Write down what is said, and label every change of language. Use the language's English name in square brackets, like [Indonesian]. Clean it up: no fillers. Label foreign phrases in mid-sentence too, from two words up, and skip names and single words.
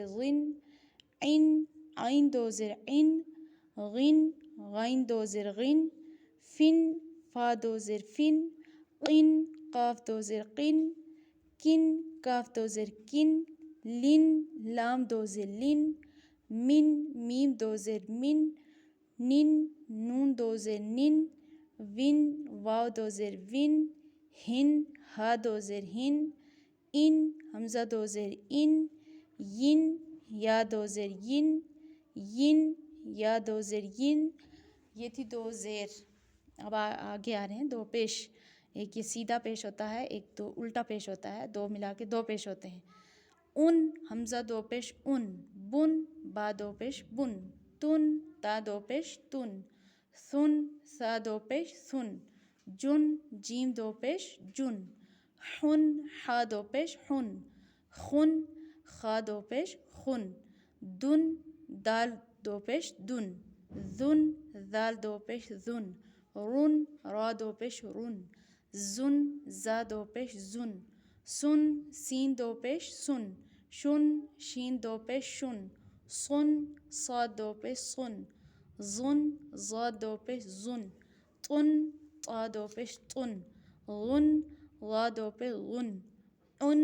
[Urdu] غن، عن عین 2 زیر عن، غن غین 2 زیر غن، فن فا 2 زیر فن، قن قاف 2 زیر قن، کن کاف 2 زیر کن، لن لام 2 زیر لن، من میم 2 زیر من، نن نون 2 زیر نن، ون واو 2 زیر ون، ہن ہا 2 زیر ہن، ان حمزہ دو زیر ان، ین یا دو زیر ین، ین یا دو زیر ین. یہ تھی دو زیر. اب آگے آ رہے ہیں دو پیش. ایک یہ سیدھا پیش ہوتا ہے، ایک دو الٹا پیش ہوتا ہے، دو ملا کے دو پیش ہوتے ہیں. ان حمزہ دو پیش ان، بن با دو پیش بن، تن تا دو پیش تن، ثن سا دو پیش ثن، جن جیم دو پیش جن، حن حا دو پیش حن، خن خا دو پیش خن، دن دال دو پیش دن، ذن ذال دو پیش ذن، رن را دو پیش رن، زن زا دو پیش زن، سن سین دو پیش سن، شن شین دو پیش شن، صن صاد دو پیش صن، ظن ضاد دو پیش ظن، طن طا دو پیش طن، غن غا دو پیش غن، عن